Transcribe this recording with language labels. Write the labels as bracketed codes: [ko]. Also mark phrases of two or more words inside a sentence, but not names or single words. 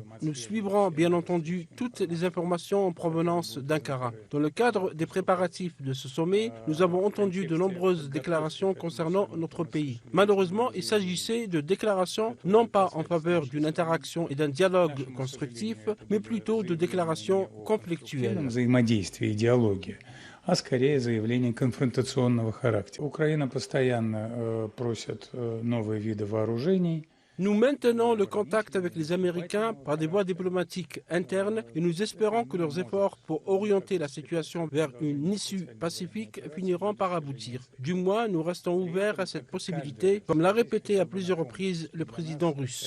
[fr] Nous suivrons bien entendu toutes les informations en provenance d'Ankara. Dans le cadre des préparatifs de ce sommet, nous avons entendu de nombreuses déclarations concernant notre pays. Malheureusement, il s'agissait de déclarations non pas en faveur d'une interaction et d'un dialogue constructif, mais plutôt de déclarations conflictuelles. [ru] А скорее заявление конфронтационного характера. Украина постоянно просит новые виды вооружений. [fr] Nous maintenons le contact avec les Américains par des voies diplomatiques internes et nous espérons que leurs efforts pour orienter la situation vers une issue pacifique finiront par aboutir. Du moins, nous restons ouverts à cette possibilité, comme l'a répété à plusieurs reprises le président russe.